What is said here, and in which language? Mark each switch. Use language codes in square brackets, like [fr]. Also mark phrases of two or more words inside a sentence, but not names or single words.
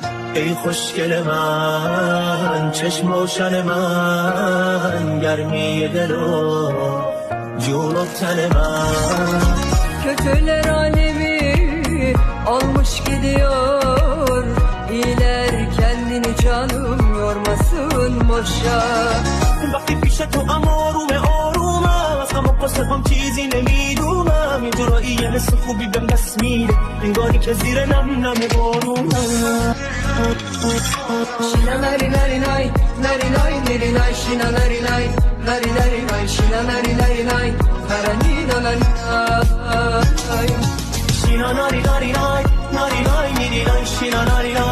[fa] ای خوشگل من، çeşme روشن من، گرمی دل و جون و تن من. [tr] Kötüler alemi almış gidiyor, İyiler kendini canım yormasın boşa. [fa] وقتی پیش تو آرومه آرومم، از غم و غصه هم چیزی نمیدونم، یه جورایی یه حس خوبی بهم دست میده، انگاری که زیر نم نم بارونم. Şina nari nari nay, nari nay nari nay, şina nari nay, nari nari nay, şina nari nari nay, narani nanay. شینا ناری ناری نای ناری نای نیری نای شینا ناری